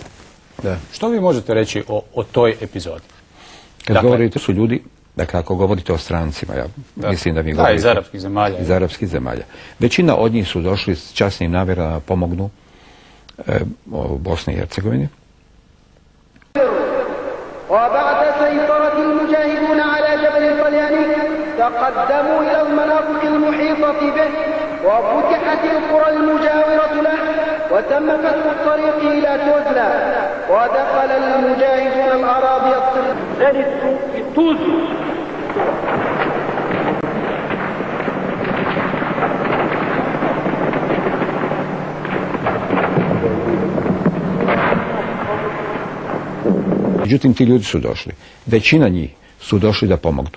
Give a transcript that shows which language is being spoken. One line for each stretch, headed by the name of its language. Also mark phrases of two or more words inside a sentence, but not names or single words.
Bosnian: Da. Što vi možete reći o toj epizodi? Kad govorite su ljudi, dakle ako govorite o strancima, ja mislim da mi govorite... iz arapskih zemalja. Iz arapskih zemalja. Većina od njih su došli s časnim namjerama da pomognu u Bosni i Hercegovini.
Arabic: وبعد سيطرة المجاهدون على جبل الطلياني تقدموا إلى المناطق المحيطة به وفتحت القرى المجاورة له وتم فتح الطريق إلى توزلا ودخل المجاهدون الأراضي الطريق.
Bosnian: Međutim, ti ljudi su došli. Većina njih su došli da pomognu.